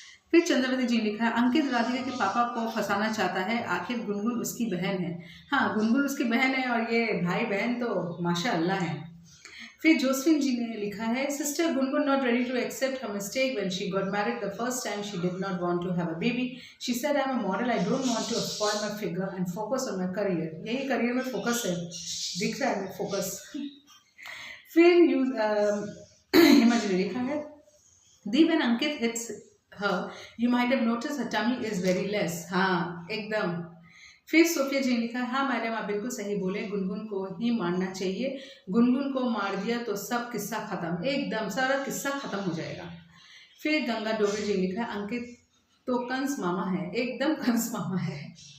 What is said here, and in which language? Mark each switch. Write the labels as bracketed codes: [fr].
[hi] फिर चंद्रवती जी ने लिखा अंकित राधिका के पापा को फंसाना चाहता है, आखिर गुनगुन उसकी बहन है। हाँ, गुनगुन उसकी बहन है और ये भाई बहन तो माशाअल्लाह है। फिर जोसेफिन जी ने लिखा है [en] Sister Gungun not ready to accept her mistake when she got married the first time. She did not want to have a baby. She said I'm a model, I don't want to spoil my figure and focus on my career. [hi] यही career में focus है, दिख रहा है focus. फिर हिमा जी ने लिखा है दी [en] when Ankit hits her you might have noticed her tummy is very less. [hi] हाँ एकदम। फिर सोफिया जी ने लिखा हाँ मैडम आप बिल्कुल सही बोले, गुनगुन को ही मारना चाहिए, गुनगुन को मार दिया तो सब किस्सा खत्म, एकदम सारा किस्सा खत्म हो जाएगा। फिर गंगा डोगरे जी ने लिखा है अंकित तो कंस मामा है, एकदम कंस मामा है।